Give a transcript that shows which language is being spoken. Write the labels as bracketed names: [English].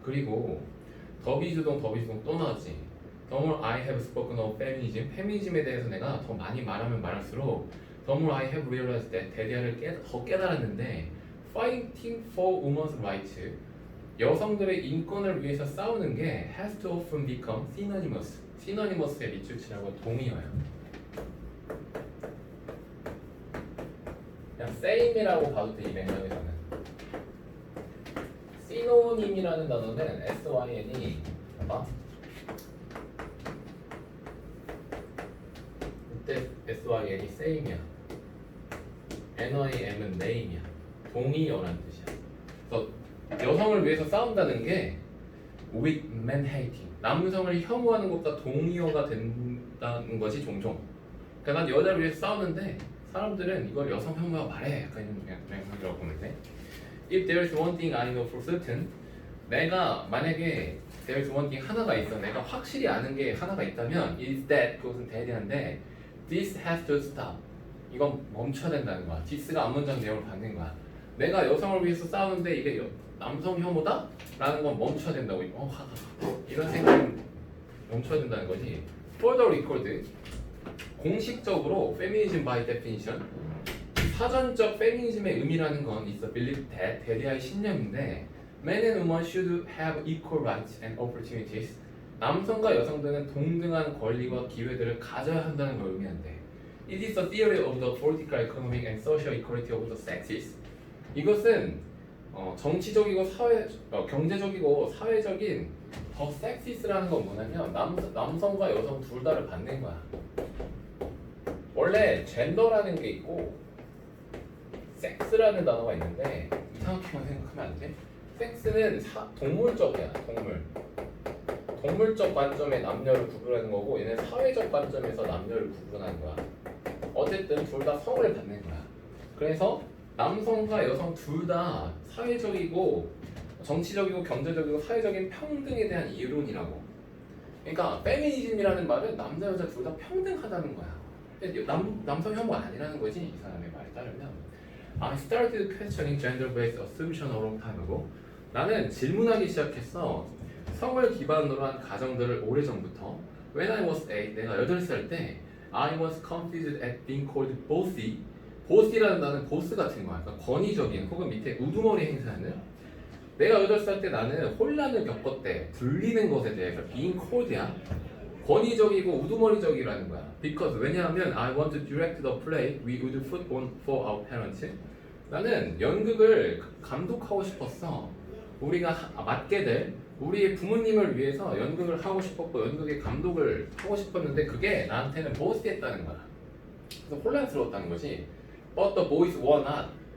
[Korean] 그리고 더비주동 또 나왔지. [English] The more I have spoken of feminism, [Korean] 페미니즘에 대해서 내가 더 많이 말하면 말할수록 [English] The more I have realized that [Korean] 대대를 더 깨달았는데 [English] Fighting for women's rights, [Korean] 여성들의 인권을 위해서 싸우는 게 [English] has to often become synonymous. [Korean] synonymous의 밑줄치라고 동의어야. 그냥 same이라고 봐도 돼. 이 맥락에서는. synonym이라는 단어는 syn이 봐봐. 그때 syn이 same이야. NIM은 name이야. 동의어라는 뜻이야. 그래서 여성을 위해서 싸운다는 게 [English] with men hating, [Korean] 남성을 혐오하는 것과 동의어가 된다는 것이 종종. 그러니까 난 여자를 위해서 싸우는데 사람들은 이걸 여성 혐오라고 말해. 약간 이런 생각이라고 보면 돼. [English] If there is one thing I know for certain, [Korean] 내가 만약에 [English] there is one thing [Korean] 하나가 있어. 내가 확실히 아는 게 하나가 있다면 [English] is that, [Korean] 그것은 대대한데 [English] this has to stop. [Korean] 이건 멈춰야 된다는 거야. this가 앞문장 내용을 받는 거야. 내가 여성을 위해서 싸우는데 이게 남성 혐오다? 라는 건 멈춰야 된다고. 이런 생각은 멈춰야 된다는 거지. [English] For the record, [Korean] 공식적으로 [English] feminism by definition, [Korean] 사전적 페미니즘의 의미라는 건 [English] is a belief that, [Korean] 대대의 신념인데 [English] men and women should have equal rights and opportunities. [Korean] 남성과 여성들은 동등한 권리와 기회들을 가져야 한다는 걸 의미한대. [English] It is a theory of the political, economic, and social equality of the sexes. [Korean] 이것은 정치적이고 경제적이고 사회적인 더 섹시스라는 건 뭐냐면 남성과 여성 둘 다를 받는 거야. 원래 젠더라는 게 있고 섹스라는 단어가 있는데 이상하게만 생각하면 안 돼. 섹스는 동물적이야. 동물적 관점에 남녀를 구분하는 거고 얘는 사회적 관점에서 남녀를 구분하는 거야. 어쨌든 둘 다 성을 받는 거야. 그래서 남성과 여성 둘 다 사회적이고 정치적이고 경제적이고 사회적인 평등에 대한 이론이라고. 그러니까 페미니즘이라는 말은 남자 여자 둘 다 평등하다는 거야. 근데 남성 혐오 아니라는 거지 이 사람의 말에 따르면. [English] I started questioning gender-based assumption a long time ago. [Korean] 나는 질문하기 시작했어. 성을 기반으로 한 가정들을 오래전부터. [English] When I was 8, [Korean] 내가 8살 때 [English] I was confused at being called bossy. [Korean] boss이라는 단어는 보스 같은 거야. 그러니까 권위적인 혹은 밑에 우두머리 행사하는. 내가 8살 때 나는 혼란을 겪었대. 들리는 것에 대해서 [English] being called [Korean] 야. 권위적이고 우두머리적이라는 거야. [English] Because [Korean] 왜냐하면 [English] I want to direct the play we would put on for our parents. [Korean] 나는 연극을 감독하고 싶었어. 우리가 맡게 될 우리의 부모님을 위해서 연극을 하고 싶었고 연극의 감독을 하고 싶었는데 그게 나한테는 보스였다는 거야. 그래서 혼란스러웠다는 거지. [English] But the boys were not.